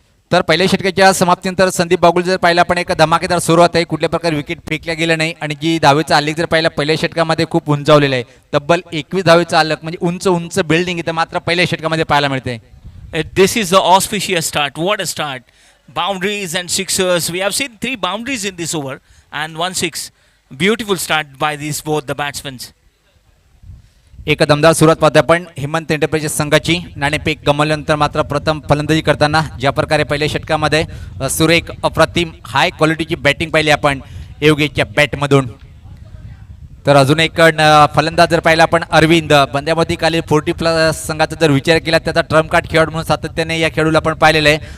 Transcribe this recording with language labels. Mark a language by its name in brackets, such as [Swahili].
[Marathi] तर पहिल्या षटकाच्या समाप्तीनंतर संदीप बागुल जर पाहिला पण एक धमाकेदार सुरुवात आहे. कुठल्या प्रकारे विकेट फेकल्या गेलं नाही आणि जी धावेचा आलेख जर पाहिला पहिल्या षटकामध्ये खूप उंचावलेला आहे. तब्बल 21 धावेचा आलेख म्हणजे उंच उंच बिल्डिंग इथं मात्र पहिल्या षटकामध्ये पाहायला मिळते. [English] This is the auspicious start. What a start. Boundaries and sixers. We have seen 3 boundaries in this over and 1 6. Beautiful start by these both the batsmen. [Marathi] एक दमदार सुरुवात पाहतो आपण हेमंत एंटरप्राइजेस संघाची. नाणेफेक गमावल्यानंतर मात्र प्रथम फलंदाजी करताना ज्या प्रकारे पहिल्या षटकामध्ये सुरेख अप्रतिम हाय क्वालिटीची बॅटिंग पाहिली आपण योगेशच्या बॅटमधून. तर अजून एक फलंदाज जर पाहिला आपण अरविंद बंद्यामध्ये खाली 40+ संघाचा जर विचार केला त्याचा ट्रम्प कार्ड खेळाडू म्हणून सातत्याने या खेळाडूला आपण पाहिलेलं आहे.